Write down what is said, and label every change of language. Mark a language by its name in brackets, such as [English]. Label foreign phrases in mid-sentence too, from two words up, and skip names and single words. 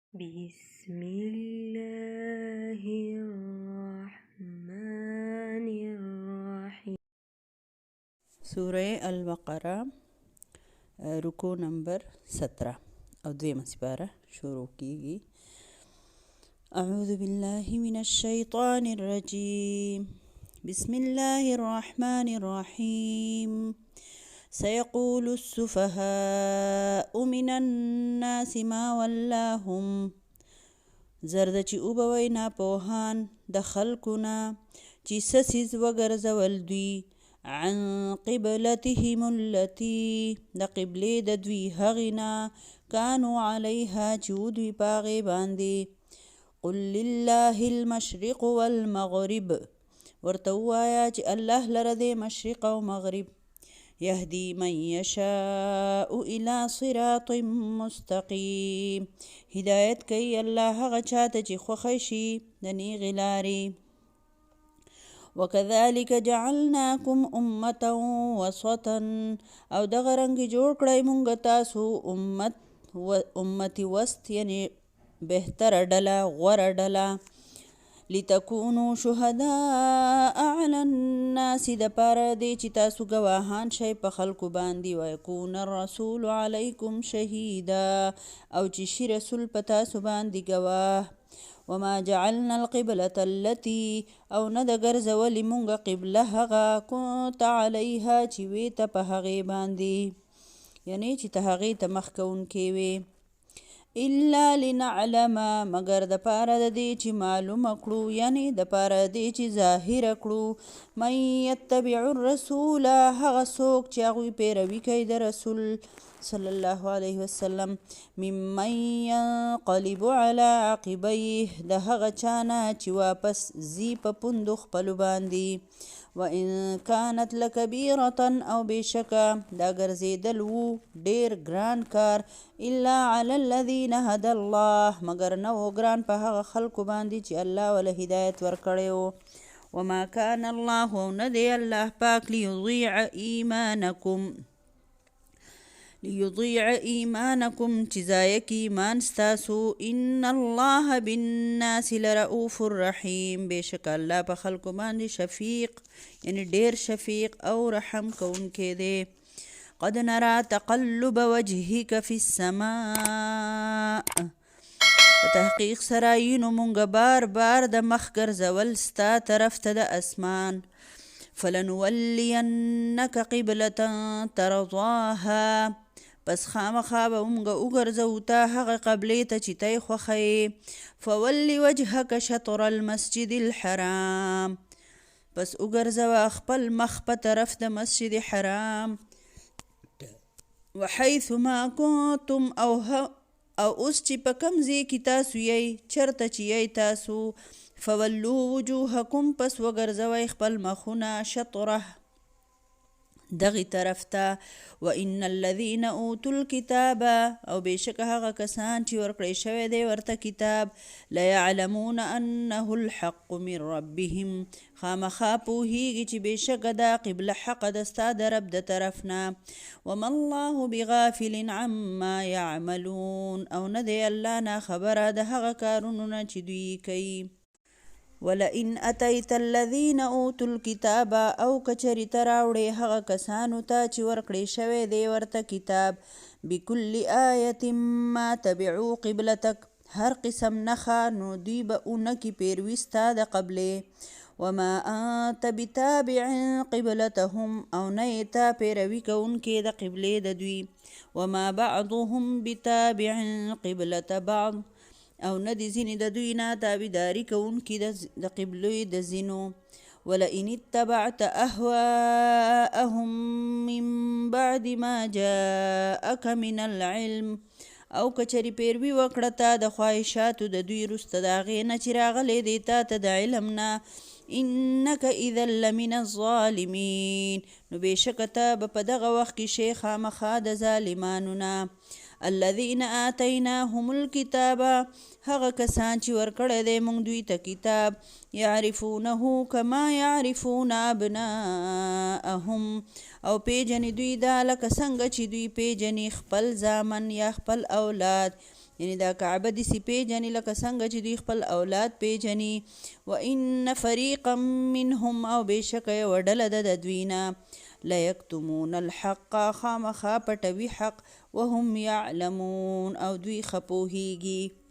[Arabic] بسم الله الرحمن الرحیم. [Pashto] سورہ البقرہ رکو نمبر 17 او دویمه سپاره شروع کیږي. [Arabic] اعوذ بالله من الشیطان الرجیم. بسم الله الرحمن الرحیم. سيقول السفهاء من الناس ما ولاهم. [Pashto] زرد چې اوبوي ناپوهان د خلکونه چې سسیز وګرځول دوی [Arabic] عن قبلتهم التي [Pashto] د قبلې د دوی هغینا [Arabic] كانوا عليها [Pashto] چې دوی پاغې باندې. [Arabic] قل لله المشرق والمغرب. [Pashto] ورته ووایه چې الله لره دی مشرق او مغرب. [Arabic] يهدي من يشاء إلى صراط مستقيم. [Pashto] هدایت کوي الله هغه چاته چې خوښه شي د نیغې لارې. [Arabic] وكذلك جعلناكم أمة وسطا. [Pashto] او دغه رنګ جوړ کړی مونږ تاسو امت وسط یعنی بهتره ډله غوره ډله. [Arabic] لتكونوا شهداء على الناس [Pashto] د پاره دی چې تاسو ګواهان شئ په خلکو باندې. [Arabic] ويكون الرسول عليكم شهيدا. [Pashto] او چې شي رسول په تاسو باندې ګواه. [Arabic] وما جعلنا القبلة التي [Pashto] او نه د ګرځولې مونږ قبله هغه [Arabic] كنت عليها [Pashto] چې وې ته په هغې باندې یعنی چې ته هغې ته مخ کوونکې وې. [Arabic] الا لنعلم [Pashto] مگر د پاره د دې چې معلومه کړو یعنی د پاره د دې چې ظاهره کړو [Arabic] من يتبع الرسول [Pashto] هغه څوک چې هغوی پیروي کوي د رسول [Arabic] صلی الله علیه وسلم. ممن ينقلب على عقبيه [Pashto] د هغه چانه چې واپس زی په پوندو خپلو باندې. [Arabic] وإن كانت لكبيرة [Pashto] او بشکه دا ګرځېدل وو ډیر ګران کار. [Arabic] الا على الذين هدى الله [Pashto] مگر نه و ګران په هغه خلکو باندې چې الله وله هدایت ورکړی و. [Arabic] وما كان الله [Pashto] او نه دی الله پاک [Arabic] ليضيع ایمانکم [Pashto] چې ضایع کي ایمان ستاسو. [Arabic] ان الله بالناس لرؤوف الرحیم. [Pashto] بېشکه الله په خلکو باندې شفیق یعنی ډیر شفیق او رحم کوونکی دی. [Arabic] قد نرى تقلب وجهك في السماء. [Pashto] په تحقیق سره یینو مونږ بار بار د مخ ګرځول ستا طرف ته د اسمان. [Arabic] فلنولینک قبلة ترضاها. [Pashto] پس خامخا به مونږ وګرځو ته هغه قبلې ته چې ته یې خوښوې. [Arabic] فول وجهک شطر المسجد الحرام. [Pashto] پس وګرځوه خپل مخ په طرف د مسجد حرام. [Arabic] وحيث ما كنتم [Pashto] او اوس چې په کوم ځای کې تاسو یئ چرته چې یئ تاسو. [Arabic] فولو وجوهکم [Pashto] پس وګرځوئ خپل مخونه شطره دغې طرف ته. [Arabic] وإن الذين اوتوا الكتاب [Pashto] او بېشکه هغه کسان چې ورکړی شوی دی ورته کتاب. [Arabic] ليعلمون أنه الحق من ربهم. [Pashto] خامخا پوهیږي چې بېشکه دا قبله حق ده ستا د رب د طرف نه. [Arabic] وما الله بغافل عما يعملون. [Pashto] او نه دی الله ناخبره د هغه کارونو نه چې دوی کوي. [Arabic] ولئن اتيت الذين اوتوا الكتاب [Pashto] او کچری تراوړې هغه کسانو ته چې ورکړی شوی دی ورته کتاب. [Arabic] بكل آیة ما تبعوا قبلتک. [Pashto] هر قسم نښه نو دوی به اونکي پیروي ستا د قبلې. [Arabic] وما انت بتابع قبلتهم. [Pashto] او نه یې ته پیروي کوونکې د قبلې د دوی. [Arabic] وما بعضهم بتابع قبلة بعض. [Pashto] او نه د ځینې د دوی نه تابعداري کوونکي د قبلې د ځینو. [Arabic] ولئن اتبعت اهواءهم من بعد ما جاءك من العلم. [Pashto] او کچری پیروي وکړه تا د خواهشاتو د دوی وروسته د هغې نه چې راغلی دی تا ته د علم نه. [Arabic] انک اذا لمن الظالمین. [Pashto] نو بېشکه ته به په دغه وخت کې شې خامخا د ظالمانو نه. [Arabic] الذين آتيناهم الكتاب. [Pashto] هغه کسان چې ورکړی دی مونږ دوی ته کتاب. [Arabic] يعرفونه كما يعرفون ابناءهم. [Pashto] او پیژنې دوی دا لکه څنګه چې دوی پیژنې خپل زامن یا خپل اولاد. یعنی دا کعبه داسې پیژني لکه څنګه چې دوی خپل اولاد پیژني. [Arabic] وان فریقا منهم [Pashto] او بېشکه یوه ډله ده د دوی نه [Arabic] لیکتمون الحق [Pashto] خامخا پټوي حق [Arabic] وهم یعلمون [Pashto] او دوی ښه پوهیږي.